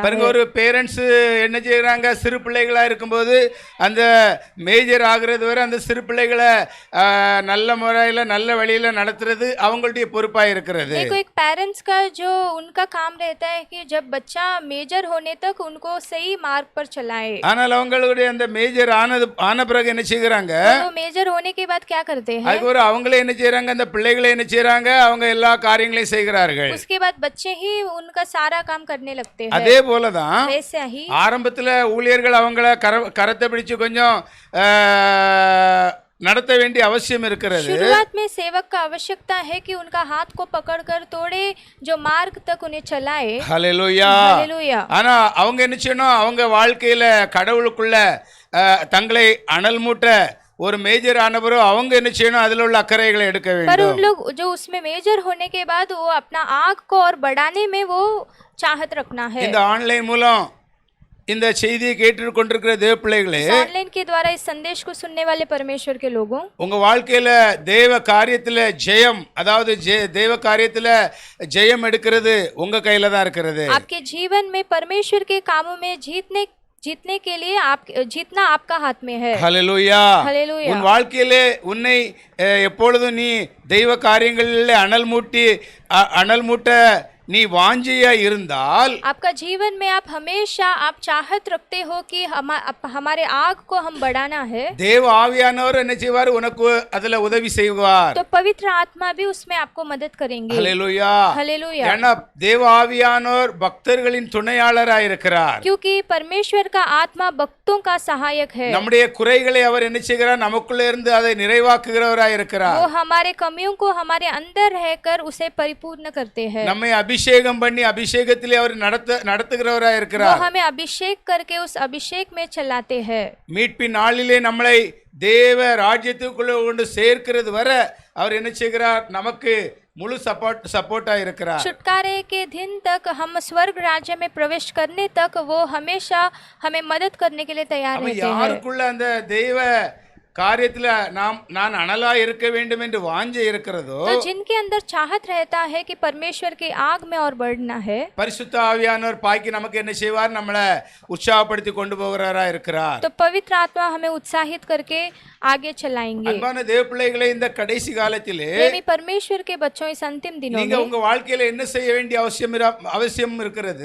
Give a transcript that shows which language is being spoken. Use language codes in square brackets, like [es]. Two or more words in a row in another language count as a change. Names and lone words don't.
[ta] பாருங்க, [hi] है। [ta] ஒரு பேரண்ட்ஸ் என்ன செய்யறாங்க, சிறு பிள்ளைகளா இருக்கும்போது அந்த மேஜர் ஆகுறது வரை அந்த சிறு பிள்ளைகளை நல்ல முறையில் நல்ல வழியில நடத்துறது அவங்களுடைய பொறுப்பா இருக்கிறது. [hi] देखो एक पेरेंट्स का जो उनका काम रहता है कि जब बच्चा मेजर होने तक उनको सही मार्ग पर चलाए। [ta] ஆனால் அவங்களுடைய அந்த மேஜர் ஆன பிறகு என்ன செய்யறாங்க, [hi] तो मेजर होने के बाद क्या करते हैं, [ta] அதுக்கு ஒரு அவங்களே என்ன செய்யறாங்க, அந்த பிள்ளைகளை என்ன செய்யறாங்க, அவங்க எல்லா காரியங்களையும் செய்கிறார்கள். [hi] उसके बाद बच्चे ही उनका सारा काम करने लगते हैं। [ta] அதே போலதான் [hi] वैसे ही [ta] ஆரம்பத்துல ஊழியர்கள் அவங்கள கரத்தை பிடிச்சு கொஞ்சம் நடத்த வேண்டிய அவசியம் இருக்கிறது. [hi] शुरुआत में सेवक का आवश्यकता है कि उनका हाथ को पकड़कर थोड़े जो मार्ग तक उन्हें चलाए। [ta] ஹல்லேலூயா. [hi] हालेलुया। [ta] ஆனா அவங்க என்ன செய்யணும், அவங்க வாழ்க்கையில கடவுளுக்குள்ள தங்களை அனல் மூட்ட ஒரு மேஜர் ஆனவரோ அவங்க என்ன செய்யணும், அதில் உள்ள அக்கறைகளை எடுக்க [hi] पर [ta] வேண்டும். [hi] उन लोग जो उसमें मेजर होने के बाद वो अपना आग को और बढ़ाने में वो चाहत रखना है। [ta] இந்த ஆன்லைன் மூலம் இந்த செய்தியை கேட்டு கொண்டிருக்கிற தேவ பிள்ளைகளே, [hi] ऑनलाइन के द्वारा इस संदेश को सुनने वाले परमेश्वर के लोगों, [ta] உங்க வாழ்க்கையில தேவ காரியத்துல ஜெயம், அதாவது தேவ காரியத்துல ஜெயம் எடுக்கிறது உங்க கையில தான் இருக்கிறது. [hi] आपके जीवन में परमेश्वर के कामों में जीतने के लिए जीतना आपका हाथ में है। [ta] ஹல்லேலூயா. [hi] हालेलुया। [ta] உன் வாழ்க்கையிலே உன்னை எப்பொழுதும் நீ தெய்வ காரியங்களில் அனல் மூட்ட நீ வாஞ்சியா இருந்தால், [hi] आपका जीवन में आप हमेशा आप चाहत रखते हो कि हमारे आग को हम बढ़ाना है, [ta] தேவ ஆவியானவர் என்ன செய்வார், உனக்கு அதுல உதவி செய்வார். [hi] तो पवित्र आत्मा भी उसमें आपको मदद करेंगे। [ta] ஹல்லேலூயா. [hi] हालेलुया। [ta] ஏன்னா தேவ ஆவியானவர் பக்தர்களின் துணையாளராய் இருக்கிறார். [hi] क्योंकि परमेश्वर का आत्मा भक्तों का सहायक है। [ta] நம்முடைய குறைகளை அவர் என்ன செய்கிறார், நமக்குள்ள இருந்து அதை நிறைவாக்குகிறவராய் இருக்கிறார். [hi] वो हमारे कमियों को हमारे अंदर रहकर उसे परिपूर्ण करते हैं। [ta] நம்மை அபிஷேகம் பண்ணி அபிஷேகத்திலே அவர் நடத்துகிறவராய் [hi] वो [ta] இருக்கிறார். [hi] हमें अभिषेक करके उस अभिषेक में चलाते हैं। [ta] மீட்பின் நாளிலே நம்மளை தேவ ராஜ்யத்துக்குள்ள கொண்டு சேர்க்கிறது வர அவர் என்ன செய்கிறார்? நமக்கு முழு சப்போர்ட்டா இருக்கிறார். [hi] छुटकारे के दिन तक हम स्वर्ग राज्य में प्रवेश करने तक वो हमेशा हमें मदद करने के लिए तैयार [ta] அப்ப [hi] रहते हैं। [ta] யாருக்குள்ள அந்த தெய்வ காரியத்துல நான் அனலா இருக்க வேண்டும் என்று வாஞ்சை இருக்கிறதோ, [hi] तो जिनके अंदर चाहत रहता है कि परमेश्वर की आग में और बढ़ना है, [ta] பரிசுத்த ஆவியானவர் பாக்கி நமக்கு என்ன செய்வார்? நம்மளை உற்சாகப்படுத்தி கொண்டு போகிறவரா இருக்கிறார். [hi] तो पवित्र आत्मा हमें उत्साहित करके आगे चलाएंगे। [ta] அன்பான தேவ பிள்ளைகளே, இந்த கடைசி காலத்திலே [hi] प्रेमी परमेश्वर के बच्चों, इस अंतिम दिनों [ta] நீங்க [hi] में [ta] உங்க வாழ்க்கையில என்ன செய்ய வேண்டிய அவசியம் இருக்கிறது?